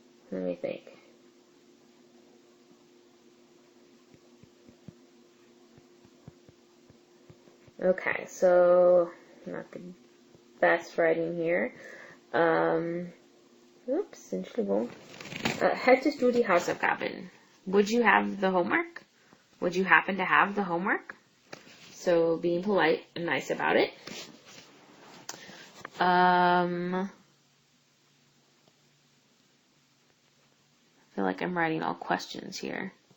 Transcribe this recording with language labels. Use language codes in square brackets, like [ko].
[en] Let me think. Okay, so not the best writing here. [de] Oops, Entschuldigung. Hättest du die Hausaufgaben? [en] Would you have the homework? Would you happen to have the homework? So being polite and nice about it. I feel like I'm writing all questions here.